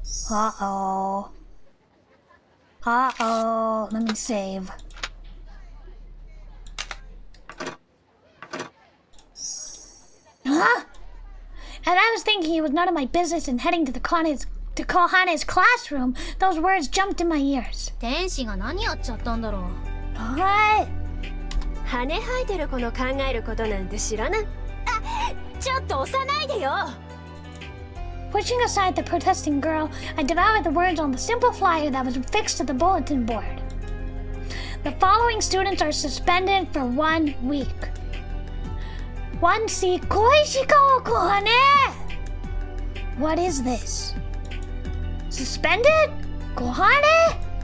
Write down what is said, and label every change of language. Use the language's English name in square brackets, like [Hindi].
[English] Uh-oh. Uh-oh. Let me save. Huh? And I was thinking it was none of my business and heading to Kohane's classroom, those words jumped in my ears. [Japanese] 天使が何やっちゃったんだろう。 [English] What? [Japanese] 羽生えてる子の考えることなんて知らない。あ、ちょっと押さないでよ。 [English] Pushing aside the protesting girl, I devoured the words on the simple flyer that was fixed to the bulletin board. The following students are suspended for 1 week. 1C 小石川小羽 What is this? Suspended? Kohane?